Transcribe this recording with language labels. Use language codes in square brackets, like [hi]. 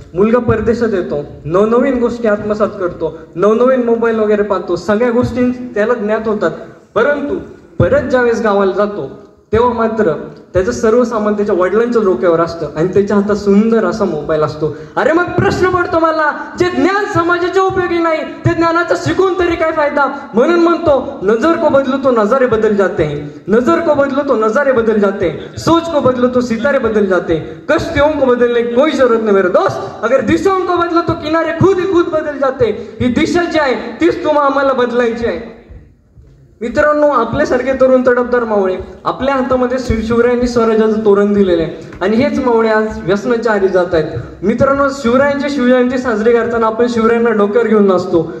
[mr] मुलगा परदेशात येतो, नवनवीन गोष्टी आत्मसात करतो, नवनवीन मोबाईल वगैरे पाहतो, सगळ्या गोष्टी त्याला ज्ञात होतात, परंतु परत ज्यावेळेस गावाला जातो तेव्हा मात्र त्याचं सर्व सामान त्याच्या वडिलांच्या डोक्यावर असतं आणि त्याच्या हातात सुंदर असा मोबाईल असतो। अरे मग प्रश्न पडतो मला, जे ज्ञान समाजाच्या उपयोगी नाही ते ज्ञानाचा शिकून तरी काय फायदा? म्हणून म्हणतो, [hi] नजर को बदलो तो नजारे बदल जाते हैं, नजर को बदलो तो नजारे बदल जाते हैं, सोच को बदलो तो सितारे बदल जाते हैं, कश्तियों को बदलने की कोई जरूरत नहीं मेरे दोस्त, अगर दिशाओं को बदलो तो किनारे खुद ही खुद बदल जाते। [mr] ही दिशा जी आहे तीच आम्हाला बदलायची आहे। मित्रांनो, आपल्यासारखे तरुण तडफदार मावळे आपल्या हातामध्ये शिवरायांनी स्वराज्याचं तोरण दिलेले आहे आणि हेच मावळे आज व्यसनाच्या आधी जात आहेत। मित्रांनो, शिवरायांची शिवजयंती साजरी करताना आपण शिवरायांना डोक्यावर घेऊन नसतो,